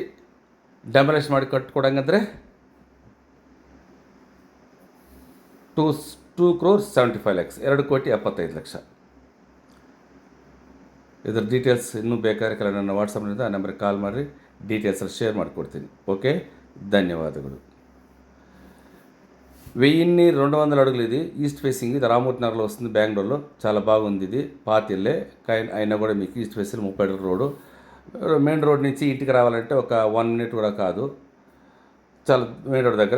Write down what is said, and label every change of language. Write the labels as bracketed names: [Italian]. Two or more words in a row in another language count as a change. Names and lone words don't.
[Kannada] ಡೆಮಾಲೇಷನ್ ಮಾಡಿ ಕಟ್ಕೊಡಂಗಂದರೆ 2,75,00,000, 2,75,00,000. ಇದ್ರ ಡೀಟೇಲ್ಸ್ ಇನ್ನೂ ಬೇಕಾದ್ರೆ ಕೆಲ ನನ್ನ ವಾಟ್ಸಪ್ನಿಂದ ಆ ನಂಬರ್ಗೆ ಕಾಲ್ ಮಾಡಿರಿ, ಡೀಟೇಲ್ಸಲ್ಲಿ ಶೇರ್ ಮಾಡಿಕೊಡ್ತೀನಿ. [Telugu] ఓకే, ధన్యవాదಗಳು. 1200 అడుగులు ఇది. [English] east facing. [Telugu] ఇది రామమూర్తి నగర్లో వస్తుంది, బెంగళూరులో. చాలా బాగుంది ఇది. పాతిల్లే అయినా కూడా మీకు [English] east facing [Telugu] 30 అడుగుల రోడ్డు. [English] main road [Telugu] నుంచి ఇంటికి రావాలంటే ఒక 1 మినిట్ కూడా కాదు, చాలా [English] main road [Telugu] దగ్గర.